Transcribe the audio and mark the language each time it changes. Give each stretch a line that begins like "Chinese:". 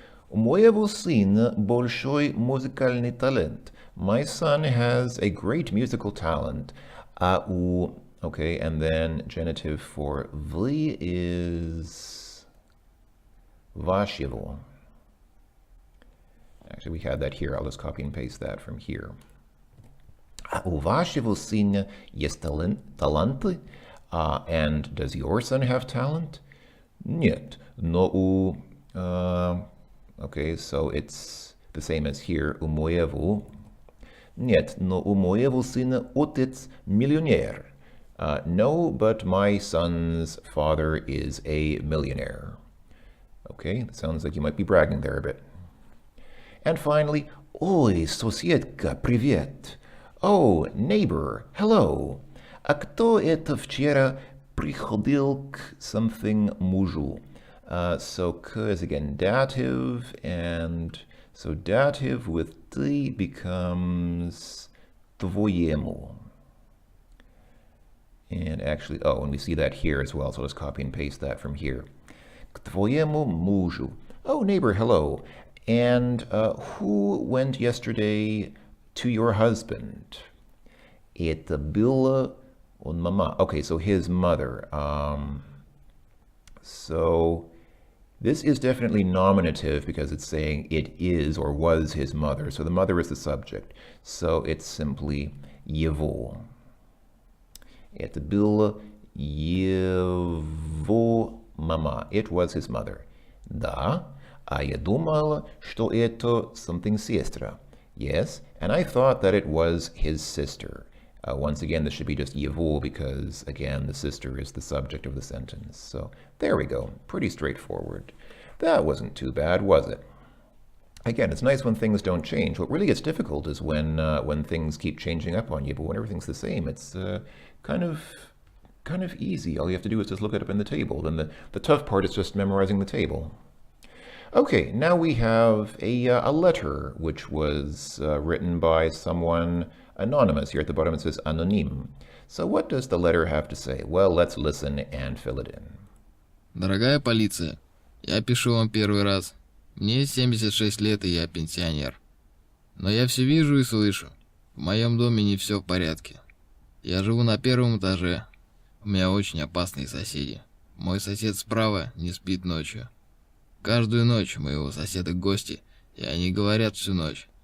Russian: У моего сына большой музыкальный талант.
English: My son has a great musical talent. Okay, and then genitive for вы is вашего. Actually, we had that here. I'll just copy and paste that from here.
Russian: У вашего сына есть таланты?
English: And does your son have talent?
Russian: Нет, но у...
English: okay, so it's the same as here, у моего.
Russian: Нет, но у моего сына отец миллионер.
English: No, but my son's father is a millionaire. Okay, that sounds like you might be bragging there a bit. And finally,
Russian: ой, соседка, привет.
English: Oh, neighbor, hello.
Russian: А кто это вчера приходил к something мужу?
English: So k is again dative, and so dative with ты becomes твоему. And actually, oh, and we see that here as well, so let's copy and paste that from here.
Russian: К твоему мужу.
English: Oh, neighbor, hello. And who went yesterday to your husband?
Russian: Это было он мама.
English: Okay, so his mother. So this is definitely nominative because it's saying it is or was his mother. So the mother is the subject. So it's simply его.
Russian: Это было его мама.
English: It was his mother.
Russian: Да, а я думала, что это something сестра.
English: Yes, and I thought that it was his sister. Once again, this should be just его because, again, the sister is the subject of the sentence. So there we go. Pretty straightforward. That wasn't too bad, was it? Again, it's nice when things don't change. What really gets difficult is when things keep changing up on you, but when everything's the same, it's kind of easy. All you have to do is just look it up in the table. Then the tough part is just memorizing the table. Okay, now we have a letter which was written by someone anonymous. Here at the bottom it says anonym. So what does the letter have to say? Well, let's listen and fill it in.
Russian: Дорогая полиция, я пишу вам первый раз. Мне 76 лет и я пенсионер. Но я все вижу и слышу. В моем доме не все в порядке. Я живу на первом этаже. У меня очень опасные соседи. Мой сосед справа не спит ночью. Каждую ночь у моего соседа гости, и они говорят всю ночь.